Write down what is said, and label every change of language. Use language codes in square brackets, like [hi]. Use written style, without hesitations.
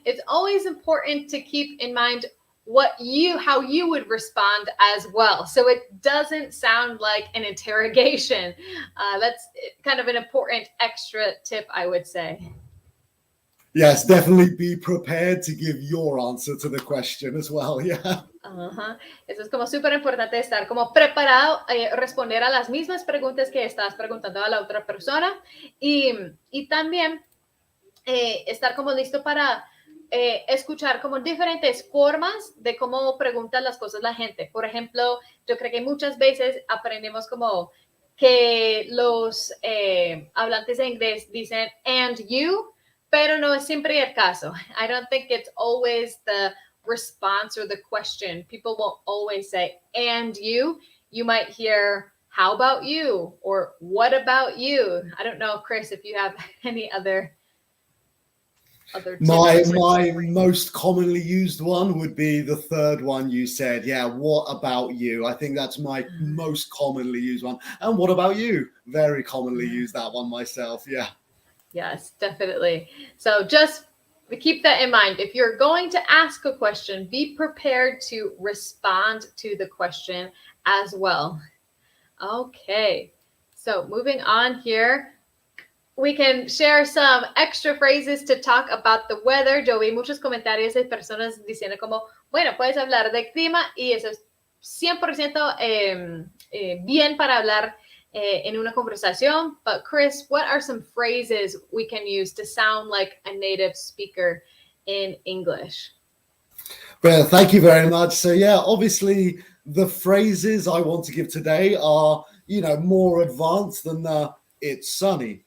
[en] It's always important to keep in mind how you would respond as well. So it doesn't sound like an interrogation. That's kind of an important extra tip, I would say. Yes, definitely be prepared to give your answer to the question as well. Yeah. [es] Eso es como súper importante, estar como preparado, responder a las mismas preguntas que estás preguntando a la otra persona y también estar como listo para escuchar como diferentes formas de cómo preguntan las cosas la gente. Por ejemplo, yo creo que muchas veces aprendemos como que los hablantes de inglés dicen [en] and you, [es] pero no es siempre el caso. [en] I don't think it's always the response or the question. People won't always say, and you. You might hear, how about you? Or what about you? I don't know, Chris, if you have any other tips. My most commonly used one would be the third one you said. Yeah, what about you? I think that's my most commonly used one. And what about you? Very commonly used that one myself. Yeah. Yes, definitely. So just keep that in mind. If you're going to ask a question, be prepared to respond to the question as well. Okay, so moving on here, we can share some extra phrases to talk about the weather. [es] Yo vi muchos comentarios de personas diciendo como, bueno, puedes hablar de clima y eso es 100% bien para hablar in una conversación. [en] But Chris, what are some phrases we can use to sound like a native speaker in English? Well, thank you very much. So yeah, obviously the phrases I want to give today are, more advanced than the it's sunny.